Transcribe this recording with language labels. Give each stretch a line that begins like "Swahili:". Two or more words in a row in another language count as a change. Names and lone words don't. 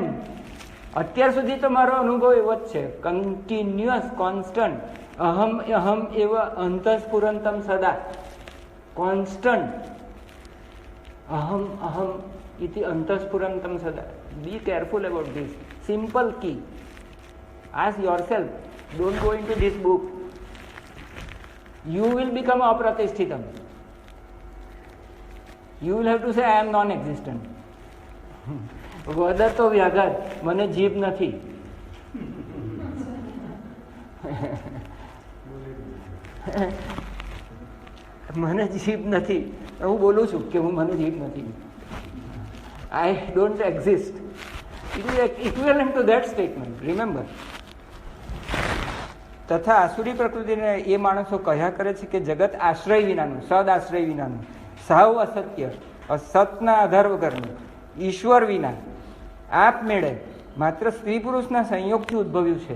Gujarati: અત્યાર સુધી તો મારો અનુભવ એવો જ છે,
English: continuous, constant.
Sanskrit: અહમ અહમ એવ અંતસ્ફુરંતમ સદા, કોન્સ્ટન્ટ. અહમ અહમ ઇતિ અંતસ્ફુરંતમ સદા.
English: Be careful about this simple key. Ask yourself, don't go into this book. You will become apratishthitam. You will have to say I am non-existent.
Sanskrit: વદર તો વ્યાઘાત,
Gujarati: મને જીભ નથી. મને જીભ નથી, હું બોલું છું કે મને જીભ નથી.
English: I don't exist. It is equivalent to that statement. Remember.
Gujarati: તથા આસુરી પ્રકૃતિને એ માણસો કહ્યા કરે છે કે જગત આશ્રય વિનાનું, સદ આશ્રય વિનાનું, સાવ અસત્ય, અસતના આધાર વગરનું, ઈશ્વર વિના, આપમેળે માત્ર સ્ત્રી પુરુષના સંયોગથી ઉદ્ભવ્યું છે.